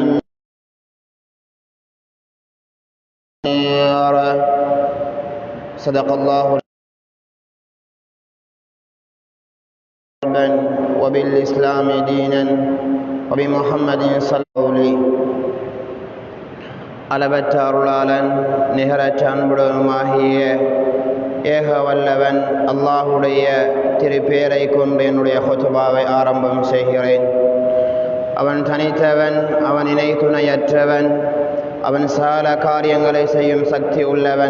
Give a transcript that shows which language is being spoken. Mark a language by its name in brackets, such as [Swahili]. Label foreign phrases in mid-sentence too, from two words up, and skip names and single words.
[Arabic] صدق الله وبالإسلام دينا وبمحمد صلى الله عليه [Tamil] அளவற்ற அருளாளன் நிகரற்ற அன்புடனுமாகிய ஏக வல்லவன் அல்லாஹுடைய திருப்பேரை கொண்டு என்னுடைய ஹுத்பாவை ஆரம்பம் செய்கிறேன். அவன் தனித்தவன், அவன் இணை துணையற்றவன், அவன் சகல காரியங்களை செய்யும் சக்தி உள்ளவன்.